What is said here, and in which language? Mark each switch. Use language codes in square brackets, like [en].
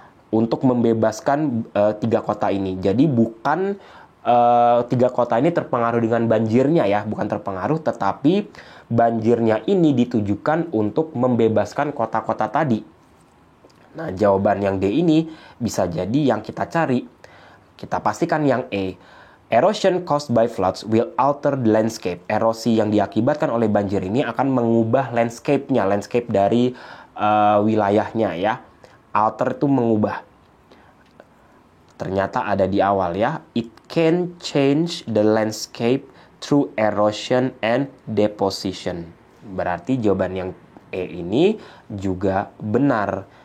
[id] Untuk membebaskan 3 kota ini. Jadi bukan 3 kota ini terpengaruh dengan banjirnya ya, bukan terpengaruh, tetapi banjirnya ini ditujukan untuk membebaskan kota-kota tadi. Nah, jawaban yang D ini bisa jadi yang kita cari. Kita pastikan yang E. [en] Erosion caused by floods will alter the landscape. [id] Erosi yang diakibatkan oleh banjir ini akan mengubah landscape-nya, landscape dari wilayahnya ya. Alter itu mengubah. Ternyata ada di awal ya. [en] It can change the landscape through erosion and deposition. [id] Berarti jawaban yang E ini juga benar.